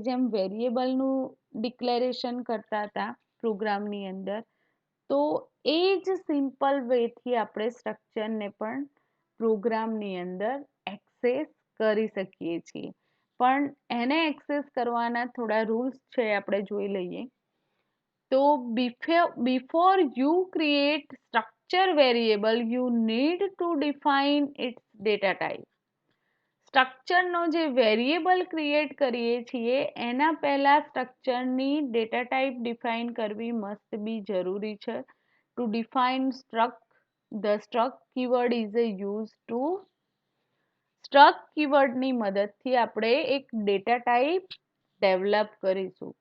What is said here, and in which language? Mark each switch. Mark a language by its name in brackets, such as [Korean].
[Gujarati] જેમ વેરિયેબલનું ડિક્લેરેશન કરતા હતા પ્રોગ્રામની અંદર, તો એ જ સિમ્પલ વેથી આપણે સ્ટ્રક્ચરને પણ પ્રોગ્રામની અંદર એક્સેસ કરી શકીએ છીએ. પણ એને એક્સેસ કરવાના થોડા રૂલ્સ છે, આપણે જોઈ લઈએ. [English] તો before you create structure variable, you need to define its data type. [Gujarati] સ્ટ્રક્ચરનો જે વેરિયેબલ ક્રિએટ કરીએ છીએ એના પહેલા સ્ટ્રક્ચરની ડેટા ટાઈપ ડિફાઇન કરવી મસ્ટ બી જરૂરી છે. [English] to define struct, the struct keyword is use to [Gujarati] struct કીવર્ડની મદદથી આપણે એક ડેટા ટાઈપ ડેવલપ કરીશું.